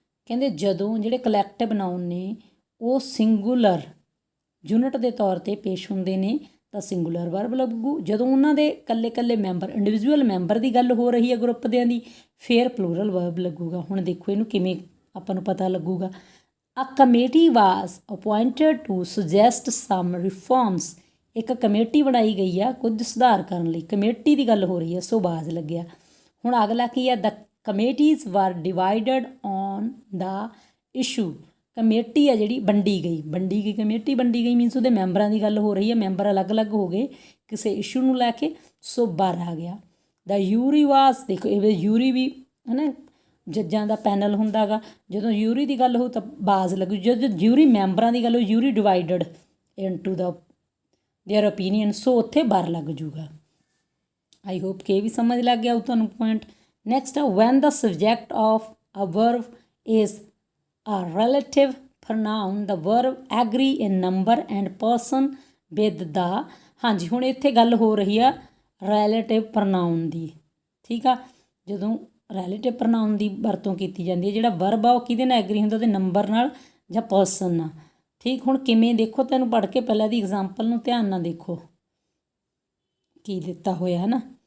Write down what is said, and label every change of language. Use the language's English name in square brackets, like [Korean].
[Punjabi] ਕਹਿੰਦੇ ਜਦੋਂ ਜਿਹੜੇ ਕਲੈਕਟਿਵ ਨਾउन ਨੇ ਉਹ ਸਿੰਗੂਲਰ ਯੂਨਿਟ ਦੇ ਤੌਰ 'ਤੇ ਪੇਸ਼ ਹੁੰਦੇ ਨੇ ਤਾਂ ਸਿੰਗੂਲਰ ਵਰਬ ਲੱਗੂ। ਜਦੋਂ ਉਹਨਾਂ ਦੇ ਇਕੱਲੇ ਮੈਂਬਰ, ਇੰਡੀਵਿਜੂਅਲ ਮੈਂਬਰ ਦੀ ਗੱਲ ਹੋ ਰਹੀ ਹੈ ਗਰੁੱਪ ਦਿਆਂ ਦੀ, ਫਿਰ ਪਲੂਰਲ ਵਰਬ ਲੱਗੂਗਾ। ਹੁਣ ਦੇਖੋ ਇਹਨੂੰ ਕਿਵੇਂ ਆਪਾਂ ਨੂੰ ਪਤਾ ਲੱਗੂਗਾ, [English] A committee was appointed to suggest some reforms. [Punjabi] ਇੱਕ ਕਮੇਟੀ ਬਣਾਈ ਗਈ ਆ ਕੁਝ ਸੁਧਾਰ ਕਰਨ ਲਈ, ਕਮੇਟੀ ਦੀ ਗੱਲ ਹੋ ਰਹੀ ਹੈ, ਸੋ ਬਾਜ਼ ਲੱਗਿਆ। ਹੁਣ ਅਗਲਾ ਕੀ ਆ, [English] The committees were divided on the issue. [Punjabi] Committee ਆ ਜਿਹੜੀ ਵੰਡੀ ਗਈ ਕਮੇਟੀ ਵੰਡੀ ਗਈ ਮੀਨਸ ਉਹਦੇ ਮੈਂਬਰਾਂ ਦੀ ਗੱਲ ਹੋ ਰਹੀ ਹੈ, ਮੈਂਬਰ ਅਲੱਗ-ਅਲੱਗ ਹੋ ਗਏ ਕਿਸੇ ਇਸ਼ੂ ਨੂੰ ਲੈ ਕੇ, ਸੋ ਬਾਰ ਆ ਗਿਆ। ਦਾ ਯੂਰੀ ਵਾਸ, ਦੇਖੋ ਇਹ ਯੂਰੀ ਵੀ ਹੈ ਨਾ ਜੱਜਾਂ ਦਾ ਪੈਨਲ ਹੁੰਦਾ ਗਾ, ਜਦੋਂ ਯੂਰੀ ਦੀ ਗੱਲ ਹੋਊ ਤਾਂ ਬਾਜ਼ ਲੱਗੂ, ਜਦੋਂ ਯੂਰੀ ਮੈਂਬਰਾਂ ਦੀ ਗੱਲ ਹੋ [English] ਯੂਰੀ divided into the their opinion, [Punjabi] ਸੋ ਉੱਥੇ ਬਾਰ ਲੱਗ ਜੂਗਾ। [English] I hope [Punjabi] ਕਿ ਇਹ ਵੀ ਸਮਝ ਲੱਗ ਗਿਆ ਉਹ ਤੁਹਾਨੂੰ ਪੁਆਇੰਟ। [English] Next ਆ when the subject of a verb is a relative pronoun the verb agree in number and person with the। [Punjabi] ਹਾਂਜੀ ਹੁਣ ਇੱਥੇ ਗੱਲ ਹੋ ਰਹੀ ਆ relative pronoun ਦੀ, ਠੀਕ ਆ। ਜਦੋਂ relative pronoun ਦੀ ਵਰਤੋਂ ਕੀਤੀ ਜਾਂਦੀ ਹੈ, ਜਿਹੜਾ ਵਰਬ ਆ ਉਹ ਕਿਹਦੇ ਨਾਲ ਐਗਰੀ ਹੁੰਦਾ, ਉਹਦੇ ਨੰਬਰ ਨਾਲ ਜਾਂ ਪਰਸਨ ਨਾਲ, ਠੀਕ। ਹੁਣ ਕਿਵੇਂ ਦੇਖੋ, ਤੈਨੂੰ ਪੜ੍ਹ ਕੇ ਪਹਿਲਾਂ ਦੀ ਐਗਜ਼ਾਮਪਲ ਨੂੰ ਧਿਆਨ ਨਾਲ ਦੇਖੋ ਕੀ ਦਿੱਤਾ ਹੋਇਆ ਹੈ ਨਾ।